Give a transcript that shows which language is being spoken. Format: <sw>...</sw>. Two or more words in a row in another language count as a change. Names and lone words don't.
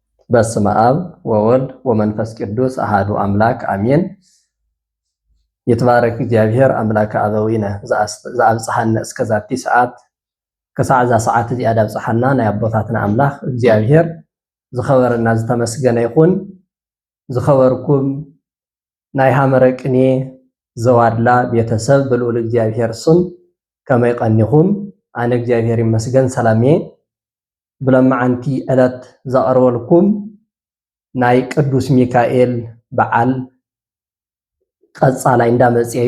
<gez>በስመ አብ ወወልድ ወመንፈስ ቅዱስ አሃዱ አምላክ አሜን። የተባረክ እግዚአብሔር አምላከ አበዊነ ዘአብጽሐነ እስከ ዛቲ ሰዓት</gez> <ti>ከሰዓዛ ሰዓት እዚኣ ዳብጽሐና ናይ አቦታትና አምላክ እግዚአብሔር ዝኸበረና ዝተመስገነ ይኹን። ዝኸበርኩም ናይ ሐመረ ቅኔ ዘዋድላ ቤተሰብ ብልዑል እግዚአብሔር ስም ከመይ ቀኒኹም? አነ እግዚአብሔር ይመስገን ሰላም እየ። ብለማዓንቲ ዕለት ዘቕርበልኩም ናይ ቅዱስ ሚካኤል በዓል ቀጻላይ እንዳመጽ እዩ።</ti>